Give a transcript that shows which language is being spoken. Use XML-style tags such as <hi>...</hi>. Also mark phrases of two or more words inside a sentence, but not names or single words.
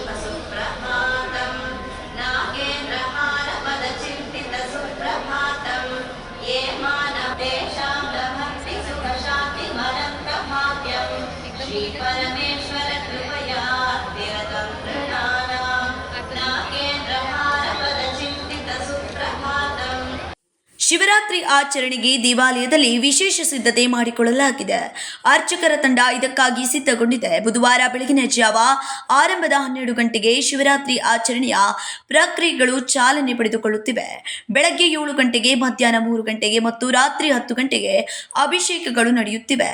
<sa>सुप्रभातम, नागेंद्रहार पद चिंतित सुप्रभातम, ये मानवेशां लभन्ति सुख शांति मरंत भाग्यम, श्री परमेश्वर कृपया विरतं नृणानां, नागेंद्रहार पद चिंतित सुप्रभातम.</sa> <kn>ಶಿವರಾತ್ರಿ ಆಚರಣೆಗೆ ದೇವಾಲಯದಲ್ಲಿ ವಿಶೇಷ ಸಿದ್ಧತೆ ಮಾಡಿಕೊಳ್ಳಲಾಗಿದೆ. ಅರ್ಚಕರ ತಂಡ ಇದಕ್ಕಾಗಿ ಸಿದ್ಧಗೊಂಡಿದೆ. ಬುಧವಾರ ಬೆಳಗಿನ ಜಾವ ಆರಂಭದ 12 ಗಂಟೆಗೆ ಶಿವರಾತ್ರಿ ಆಚರಣೆಯ ಪ್ರಕ್ರಿಯೆಗಳು ಚಾಲನೆ ಪಡೆದುಕೊಳ್ಳುತ್ತಿವೆ. ಬೆಳಗ್ಗೆ 7 ಗಂಟೆಗೆ, ಮಧ್ಯಾಹ್ನ 3 ಗಂಟೆಗೆ ಮತ್ತು ರಾತ್ರಿ 10 ಗಂಟೆಗೆ ಅಭಿಷೇಕಗಳು ನಡೆಯುತ್ತಿವೆ.</kn>